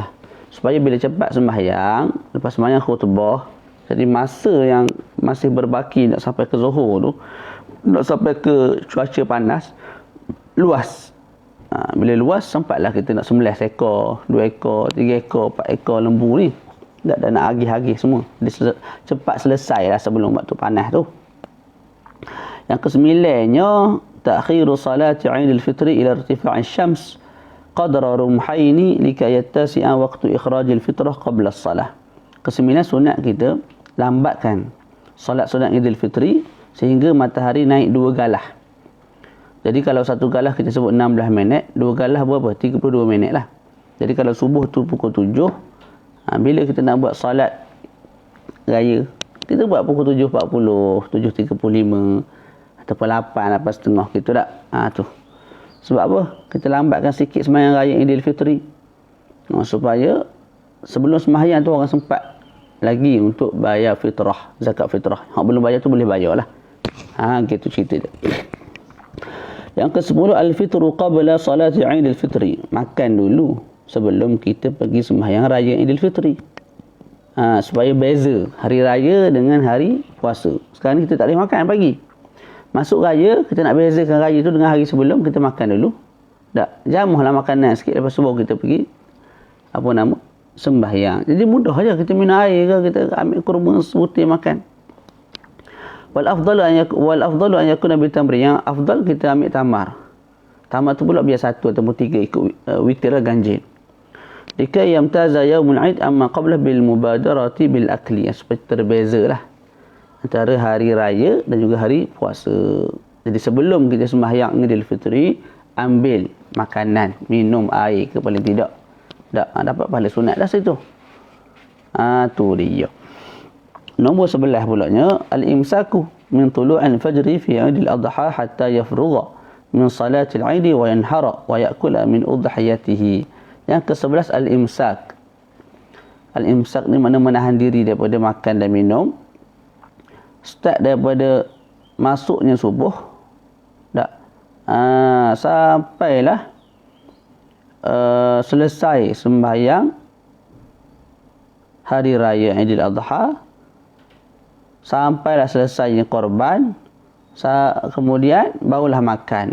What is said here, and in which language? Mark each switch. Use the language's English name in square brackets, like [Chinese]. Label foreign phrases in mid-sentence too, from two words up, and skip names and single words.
[Malay] Supaya bila cepat sembahyang, lepas sembahyang khutbah, jadi masa yang masih berbaki nak sampai ke Zuhur tu, nak sampai ke cuaca panas, luas. Bila luas, sempatlah kita nak sembelih seekor, 2 ekor, 3 ekor, 4 ekor lembu ni. Tak nak agih-agih semua. Dia cepat selesai lah sebelum waktu panas tu. [Arabic] Yang kesembilannya, تأخير صلاة عيد الفطر إلى ارتفاع الشمس قدر رمحين لكي يتسع وقت إخراج الفطرة قبل الصلاة. [Malay] Kesembilan, sunat kita lambatkan solat sunat Idul Fitri sehingga matahari naik 2 galah. Jadi kalau satu galah kita sebut 16 minit, 2 galah berapa? 32 minit lah. Jadi kalau subuh tu pukul 7, bila kita nak buat solat raya, kita buat pukul 7.40, 7.35 ataupun 8.30 gitu tak? Tu. Sebab apa? Kita lambatkan sikit sembahyang raya Idul Fitri. Supaya sebelum sembahyang tu orang sempat lagi untuk bayar fitrah, zakat fitrah. Hak belum bayar tu boleh bayar lah. Gitu cerita dia. Yang ke-10, [Arabic] الفطر قبل صلاة عيد الفطر. [Malay] Makan dulu sebelum kita pergi sembahyang raya Idul Fitri. Supaya beza hari raya dengan hari puasa. Sekarang ni kita tak boleh makan pagi. Masuk raya, kita nak bezakan raya tu dengan hari sebelum, kita makan dulu. Tak, jamuhlah makanan sikit, lepas tu baru kita pergi sembahyang. Jadi mudah aja, kita minum air ke, kita ambil kurma sebutir makan. [Arabic] والأفضل أن يكون بالتمر. [Malay] Yang afdal kita ambil tamar. Tamar tu pula biar 1 ataupun 3 ikut witir lah, ganjil. [Arabic] لكي يمتاز يوم العيد عما قبل بالمبادرة بالأكل. [Malay] Supaya terbezalah antara hari raya dan juga hari puasa. Jadi sebelum kita sembahyang Idul Fitri, ambil makanan, minum air ke paling tidak. Dapat pahala sunat dah situ. Tu dia. Nombor 11 pulanya, [Arabic] الإمساك من طلوع الفجر في عيد الأضحى حتى يفرغ من صلاة العيد وينحر ويأكل من أضحيته. [Malay] Yang ke-11, al-imsak. Al-imsak ni mana menahan diri daripada makan dan minum start daripada masuknya subuh sampailah selesai sembahyang hari raya Idul Adha sampailah selesainya korban, kemudian barulah makan.